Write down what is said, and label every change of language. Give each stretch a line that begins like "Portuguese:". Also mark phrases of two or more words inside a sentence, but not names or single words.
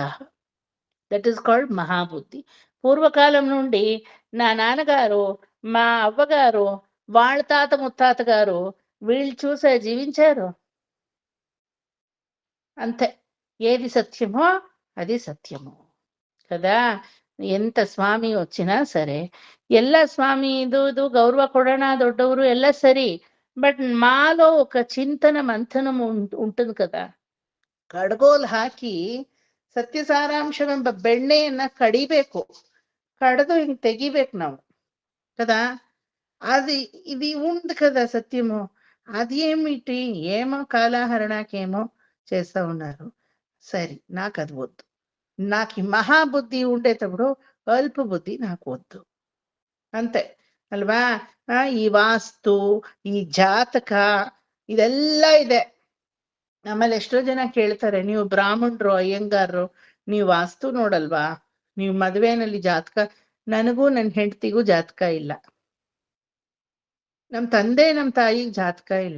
English: that is called మహాబుద్ధి.
Telugu: పూర్వకాలం నుండి నా నాన్నగారు, మా అవ్వగారు, వాళ్ళ తాత ముత్తాత గారు వీళ్ళు చూసే జీవించారు. అంతే, ఏది సత్యమో అది సత్యము కదా.
Kannada: ಎಂತ ಸ್ವಾಮಿ వచ్చినా ಸರಿ, ಎಲ್ಲ ಸ್ವಾಮಿ ಇದು ಗೌರವ ಕೊಡೋಣ, ದೊಡ್ಡವರು ಎಲ್ಲ ಸರಿ,
Telugu: బట్ మాలో ఒక చింతన మంಥనం ఉంటుంది కదా.
Kannada: ಕಡ್ಗೋಲ್ ಹಾಕಿ ಸತ್ಯ ಸಾರಾಂಶವೆಂಬ ಬೆಣ್ಣೆಯನ್ನ ಕಡಿಬೇಕು, ಕಡ್ದು ಹಿಂಗ್ ತೆಗಿಬೇಕು ನಾವು కదా.
Telugu: ఇది ఉంది కదా సత్యము. అదేమిటి, ఏమో కాలహరణకేమో చేస్తా ఉన్నారు. సరే, నాకు అది వద్దు. నాకు ఈ మహాబుద్ధి ఉండేటప్పుడు అల్ప బుద్ధి నాకు వద్దు, అంతే అಲ್ವಾ.
Kannada: ಈ ವಾಸ್ತು, ಈ ಜಾತಕ, ಇದೆಲ್ಲ ಇದೆ. ಆಮೇಲೆ ಎಷ್ಟೋ ಜನ ಕೇಳ್ತಾರೆ, ನೀವು ಬ್ರಾಹ್ಮಣರು ಅಯ್ಯಂಗಾರರು ನೀವು ವಾಸ್ತು ನೋಡಲ್ವಾ, ನೀವು ಮದುವೆನಲ್ಲಿ ಜಾತಕ? ನನಗೂ ನನ್ನ ಹೆಂಡತಿಗೂ ಜಾತಕ ಇಲ್ಲ, ನಮ್ ತಂದೆ ನಮ್ ತಾಯಿಗೆ ಜಾತಕ ಇಲ್ಲ.